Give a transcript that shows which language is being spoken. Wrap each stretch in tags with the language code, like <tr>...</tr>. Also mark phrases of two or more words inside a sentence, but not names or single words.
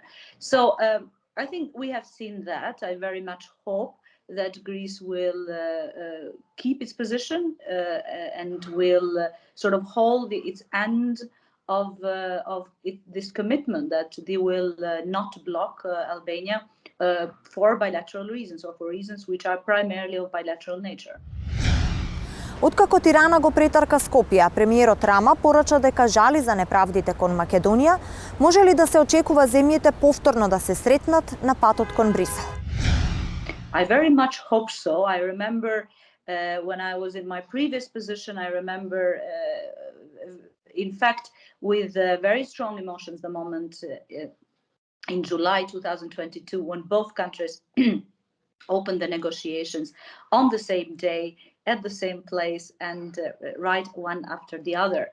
<en>So I think we have seen that. I very much hope that Greece will keep its position and will sort of hold its end of this commitment that they will not block Albania for bilateral reasons or for reasons which are primarily of bilateral nature.</en> <mk>Откако Тирана го претарка Скопје, премиерот Рама порача дека жали за неправдите кон Македонија, може ли да се очекува земјите повторно да се сретнат на патот кон Брисел?</mk> <en>I very much hope so. I remember when I was in my previous position, I remember in fact with very strong emotions the moment in July 2022 when both countries opened the negotiations on the same day at the same place and right one after the other.</en>